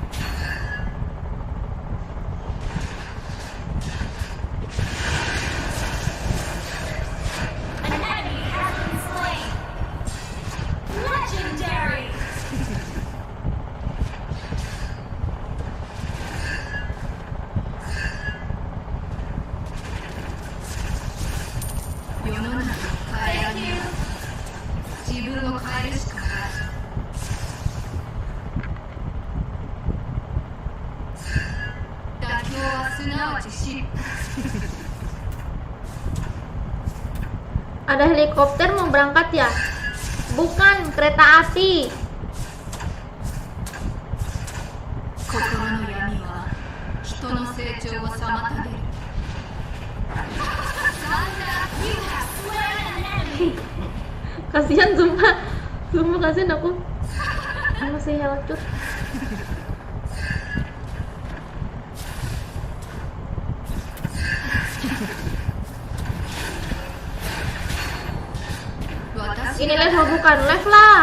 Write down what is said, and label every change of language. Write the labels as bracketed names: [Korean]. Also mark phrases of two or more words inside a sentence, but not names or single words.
[English] An enemy has been slain. Legendary. Thank you. [Japanese] 自分を変えるしかない。妥協はすなわち失敗。 [Indonesian] Ada helikopter mau berangkat ya? Bukan, kereta api. [Japanese] 心の闇は人の成長を妨げる [Indonesian] Kasihan sumpah. Sumpah kasihan aku. Masih helat. [Japanese] 私 [Indonesian] Ini level bukan, live lah.